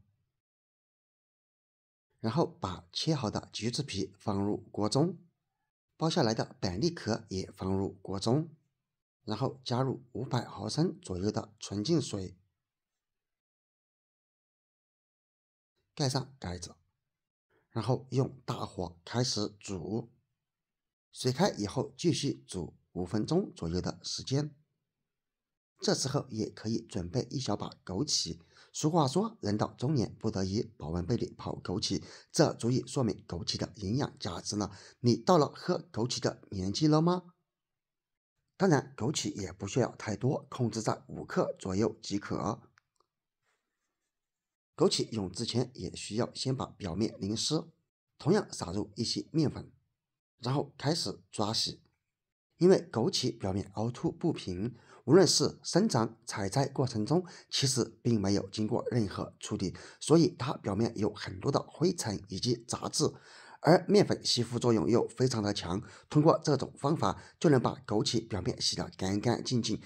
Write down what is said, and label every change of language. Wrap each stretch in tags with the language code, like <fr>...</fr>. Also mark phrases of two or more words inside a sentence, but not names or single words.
<zh>然後把切好的橘子皮放入鍋中， 剥下來的板栗殼也放入鍋中，然後加入500毫升左右的純淨水，蓋上蓋子，然後用大火開始煮。水開以後繼續煮5分鐘左右的時間。這時候也可以準備1 小把枸杞。俗話說，人到中年不得已保溫杯裡泡枸杞，這足以說明枸杞的營養價值了。你到了喝枸杞的年紀了嗎？當然，枸杞也不需要太多，控制在5克左右即可。枸杞用之前也需要先把表面淋濕，同樣撒入一些麵粉，然後開始抓洗。因為枸杞表面凹凸不平，無論是生長、採摘過程中，其實並沒有經過任何處理，所以它表面有很多的灰塵以及雜質，而麵粉吸附作用又非常的強，通過這種方法就能把枸杞表面洗得乾乾淨淨。</zh>